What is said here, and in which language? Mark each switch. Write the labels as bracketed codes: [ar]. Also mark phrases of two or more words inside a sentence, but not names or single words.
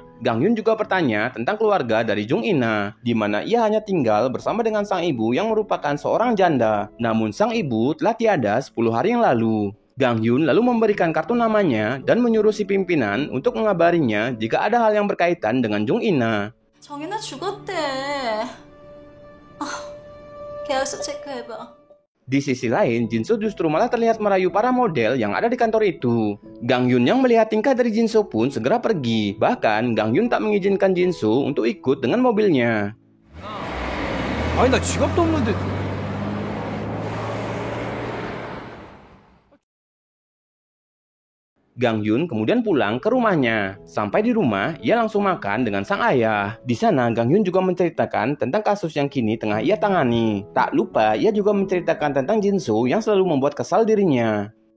[id] Gang Hyun juga bertanya tentang keluarga dari Jung In-na, di mana ia hanya tinggal bersama dengan sang ibu yang merupakan seorang janda. Namun sang ibu telah tiada 10 hari yang lalu. Gang Hyun lalu memberikan kartu namanya dan menyuruh si pimpinan untuk mengabarinya jika ada hal yang berkaitan dengan Jung In-na. [ko] 정인아 죽었대. 계약서 체크해봐. [id] Di sisi lain, Jin-soo justru malah terlihat merayu para model yang ada di kantor itu. Gang Hyun yang melihat tingkah dari Jin-soo pun segera pergi. Bahkan, Gang Hyun tak mengizinkan Jin-soo untuk ikut dengan mobilnya. [ko] 아니 나 지갑도 없는데. [id] Gang Hyun kemudian pulang ke rumahnya. Sampai di rumah, ia langsung makan dengan sang ayah. Di sana, Gang Hyun juga menceritakan tentang kasus yang kini tengah ia tangani. Tak lupa, ia juga menceritakan tentang Jin-soo yang selalu membuat kesal dirinya.